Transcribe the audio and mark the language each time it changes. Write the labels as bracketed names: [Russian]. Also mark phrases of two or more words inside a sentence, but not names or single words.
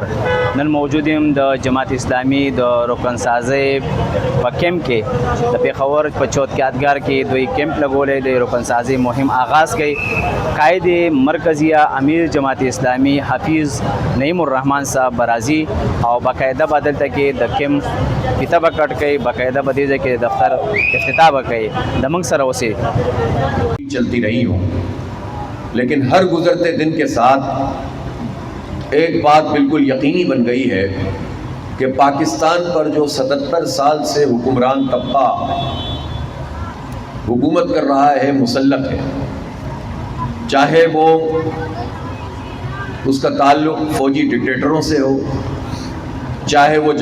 [Pashto] نن موجود یم د جماعت اسلامي د رکن سازۍ په کیمپ کې د پېښور په چوت یادګار کې دوی کیمپ لګولی د رکن سازۍ مهم آغاز کوي. قائد مرکزیه امیر جماعت اسلامي حافظ نعیم الرحمن صاحب برازي او باقاعده به دلته کې د کیمپ پیته به کټ کوي، باقاعده به دې ځای کې د دفتر افتتاح به کوي. د موږ سره اوسئ. [Urdu] چلتی رہی ہوں، لیکن ہر گزرتے دن کے ساتھ ایک بات بالکل یقینی بن گئی ہے کہ پاکستان پر جو 77 سال سے حکمران طبقہ حکومت کر رہا ہے مسلط ہے، چاہے وہ اس کا تعلق فوجی ڈکٹیٹروں سے ہو، چاہے وہ